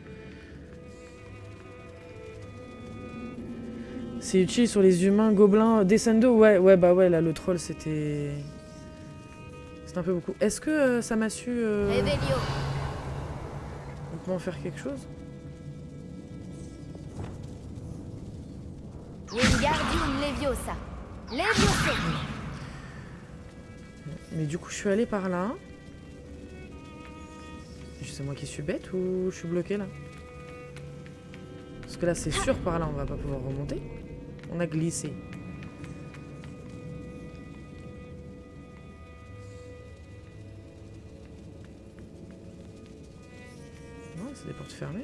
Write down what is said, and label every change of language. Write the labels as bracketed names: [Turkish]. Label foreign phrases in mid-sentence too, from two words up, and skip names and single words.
[French] C'est utile sur les humains, gobelins, Descendo. Ouais, bah ouais, là le troll c'était... C'est un peu beaucoup. Est-ce que ça m'a su... Revelio. On peut en faire quelque chose? Wingardium Leviosa. Leviosa. Mais du coup, je suis allée par là. C'est moi qui suis bête ou je suis bloquée là? Parce que là, c'est sûr, par là, on va pas pouvoir remonter. On a glissé. Non, c'est des portes fermées.